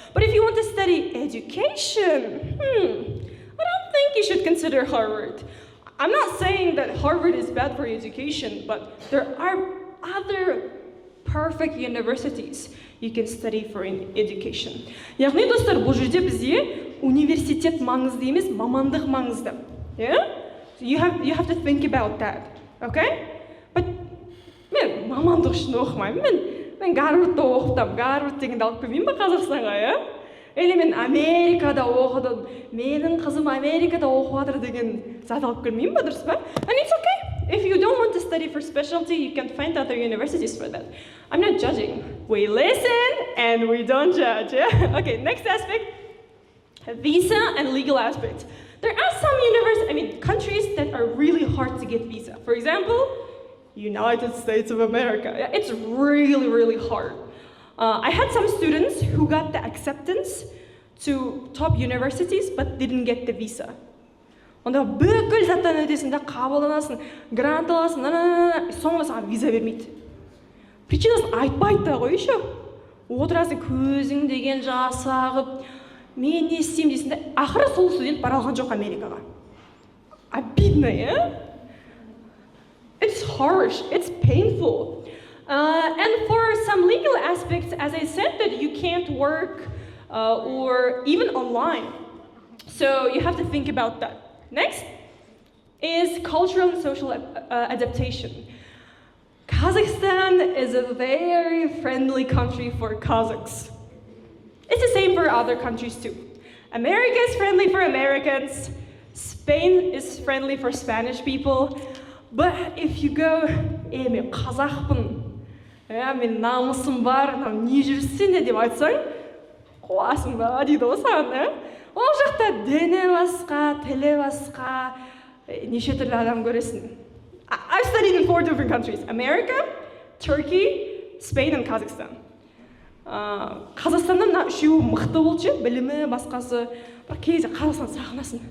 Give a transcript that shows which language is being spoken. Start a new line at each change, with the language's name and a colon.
English: But if you want to study education, I don't think you should consider Harvard. I'm not saying that Harvard is bad for education, but there are other perfect universities. you can study for an education.
Kazakh: Яғни достар, бұл жерде бізде университет маңызды емес, мамандық маңызды.
English: Yeah? You have to think about that. Okay?
Kazakh: But мен мамандық үшін оқымаймын. Мен Гарвардта оқытам. Гарвард дегенді алып келмеймін ба Қазақстанға, иә? Или мен Америкада оқыдым. Менің қызым Америкада оқып жатыр деген зат алып келмеймін ба, дұрыс па?
English: And it's okay. If you don't want to study for specialty, you can find other universities for that. I'm not judging. We listen and we don't judge, yeah? Okay, next aspect. Visa and legal aspects. There are some countries that are really hard to get visa. For example, United States of America. It's really, really hard. I had some students who got the acceptance to top universities but didn't get the visa.
Kazakh: Онда бүкіл заттан өтесің да қабылданасың, грант аласың, соңында саған виза бермейді. Причинасын айтпайды да ғой еще. Отырасың көзің деген жасы ағып, мен не істеймін дейсің да, ақыры сол студент бара алған жоқ Америкаға.
Russian: Обидно,
English: yeah? It's harsh, it's painful. And for some legal aspects, as I said, that you can't work or even online. So you have to think about that. Next is cultural and social adaptation. Kazakhstan is a very friendly country for Kazakhs. It's the same for other countries too. America is friendly for Americans. Spain is friendly for Spanish people. But if you go,
Kazakh: мен қазақпын, мен намысым бар, не жүрсің деп айтсаң, қуасың ба дейді ғой саған. Ол жақта діні басқа, тілі басқа, неше түрлі адам көресің.
English: I've studied in 4 different countries: America, Turkey, Spain, and Kazakhstan.
Kazakh: Қазақстанда мына үшеуі мықты болшы, білімі, басқасы. Бірақ кейде Қазақстан сағынасың.